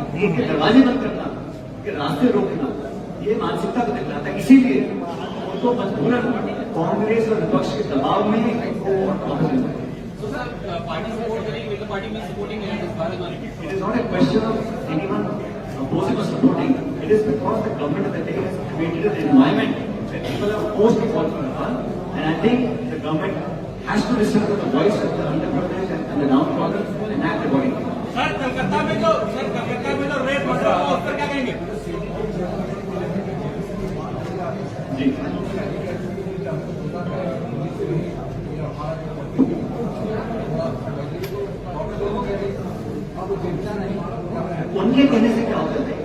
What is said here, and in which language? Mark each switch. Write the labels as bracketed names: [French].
[Hindi] उनके दरवाजे बंद करना, उनके रास्ते रोकना, ये मानसिकता को दिखलाता है. इसीलिए उनको मजबूरन कांग्रेस और विपक्ष के दबाव में इनको वोट देना है. [English] So sir, party support करेंगे, will the party be supporting Bharat? It is not a question of anyone opposing or supporting. It is because the government of the day has created an environment where people are forced to fall for Bharat. And I think the government has to listen to the voice of the underprivileged and the downtrodden and act accordingly. [Hindi] Sir Calcutta में जो rape बढ़ रहा है उस पर क्या कहेंगे? जी उनके कहने से क्या होता है?